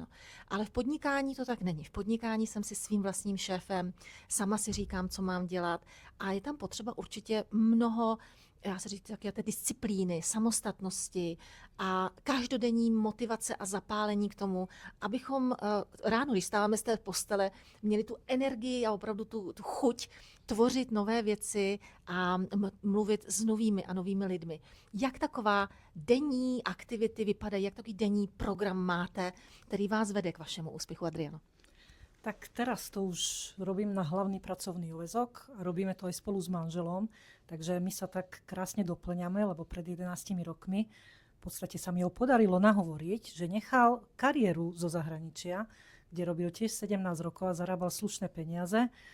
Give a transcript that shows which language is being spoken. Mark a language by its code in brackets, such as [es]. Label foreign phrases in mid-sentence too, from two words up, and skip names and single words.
[cs] Ale v podnikání to tak není. V podnikání jsem si svým vlastním šéfem, sama si říkám, co mám dělat, a je tam potřeba určitě mnoho, já se říct, také té disciplíny, samostatnosti a každodenní motivace a zapálení k tomu, abychom ráno, když stáváme z té postele, měli tu energii a opravdu tu chuť tvořit nové věci a mluvit s novými a novými lidmi. Jak taková denní aktivity vypadají, jak takový denní program máte, který vás vede k vašemu úspěchu, Adriano? [sk] Tak teraz to už robím na hlavný pracovný úväzok a robíme to aj spolu s manželom, takže my sa tak krásne doplňame, lebo pred 11 rokmi v podstate sa mi ho podarilo nahovoriť, že nechal kariéru zo zahraničia, kde robil tiež 17 rokov a zarábal slušné peniaze.